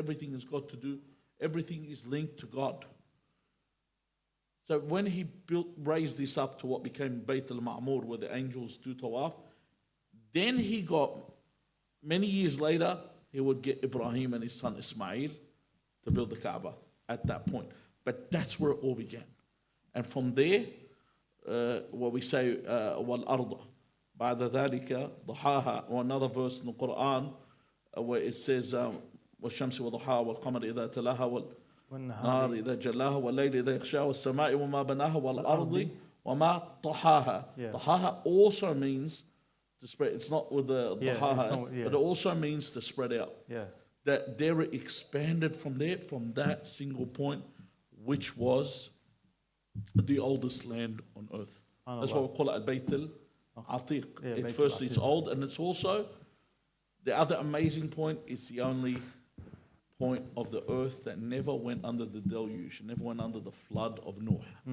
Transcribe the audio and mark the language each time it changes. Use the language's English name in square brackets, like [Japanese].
[English] Everything has got to do, everything is linked to God. So when he raised this up to what became Bayt al-Ma'mur, where the angels do tawaf, then he got, many years later, he would get Ibrahim and his son Ismail to build the Kaaba at that point. But that's where it all began. And from there, what we say, [Arabic] وَالْأَرْضَ بَعْدَ ذَلِكَ ضَحَاهَا, [English] or another verse in the Quran where it says, [Arabic] وَالشَّمْسِ وَضُحَاهَا وَالْقَمَرِ إِذَا تَلَاهَا وَالنَّهَارِ إِذَا جَلَّاهَا وَاللَّيْلِ إِذَا يَغْشَاهَا وَالسَّمَاءِ وَمَا بَنَاهَا وَالْأَرْضِ وَمَا طَحَاهَا. [English] طَحَاهَا also means to spread. It's not with the طَحَاهَا, but it also means to spread out. Yeah. That there it expanded from there, from that single point, which was the oldest land on earth. That's why we call it Al-Bayt al-Atiq. Firstly, it's old, and it's also, the other amazing point, is the only point of the earth that never went under the deluge, never went under the flood of Noah.